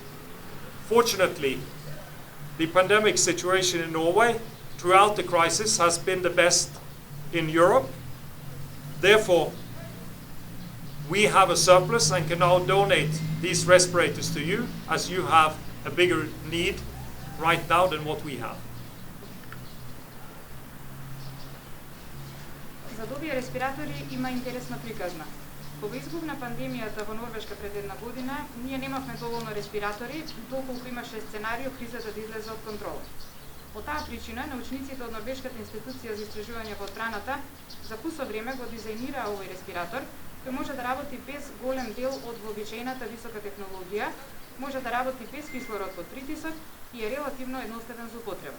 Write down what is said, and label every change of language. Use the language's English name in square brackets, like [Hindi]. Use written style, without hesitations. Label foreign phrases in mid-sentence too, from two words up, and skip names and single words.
[English] Fortunately, the pandemic situation in Norway throughout the crisis has been the best in Europe. Therefore, we have a surplus and can now donate these respirators to you, as you have a bigger need right now than what we have. [Macedonian] За овие респиратори има интересна приказна. Кога избухна пандемијата во Норвешка пред 1 година, ние немавме доволно респиратори, доколку имаше сценарио кризата да излезе од контрола. По таа причина, научниците од Норвешката институција за истражување во одбраната за кусо време го дизајнираа овој респиратор, кој може да работи без голем дел од вообичаената висока технологија, може да работи без кислород под притисок и е релативно едноставен за употреба.